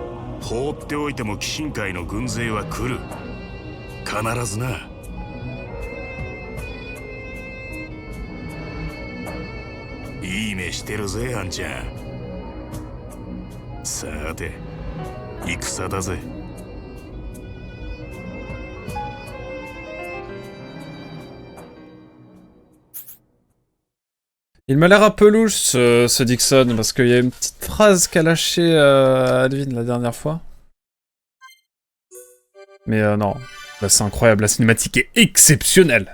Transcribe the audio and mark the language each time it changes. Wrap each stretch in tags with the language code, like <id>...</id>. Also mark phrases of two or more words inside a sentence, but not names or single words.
<ja>放っておいても鬼神界の軍勢は来る。必ずな。いい目してるぜ、あんちゃん。さて戦だぜ。</ja> <fr>Il m'a l'air un peu louche ce Dixon, parce qu'il y a une petite phrase qu'a lâchée Advin la dernière fois. Mais non, là c'est incroyable, la cinématique est exceptionnelle.</fr>